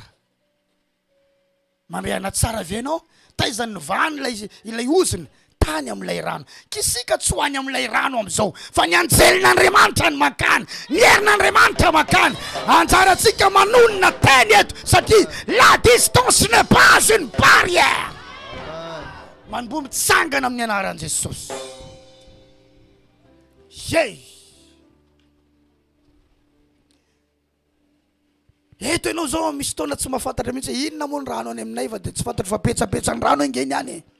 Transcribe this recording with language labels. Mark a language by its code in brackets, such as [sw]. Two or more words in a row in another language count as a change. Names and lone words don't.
[mg] Mandreana tsara avy anao, taiza ny vany ilay oziny, tany amin'ilay rano. Kisika tsy ho any amin'ilay rano am'izao, fa ny anjelin'Andriamanitra ny makany, ny herin'Andriamanitra makany. Anjaratsika manonona teny eto, satria [fr] la distance n'est pas une barrière. [mg] Manombo mitsangana amin'ny anaran'i Jesosy. Yey! Eto ianao zao misy taona tsy mahafantatra mihitsy inona moa ny rano any aminay, fa de tsy fantatra fa petsapetsa ny rano ingeny any.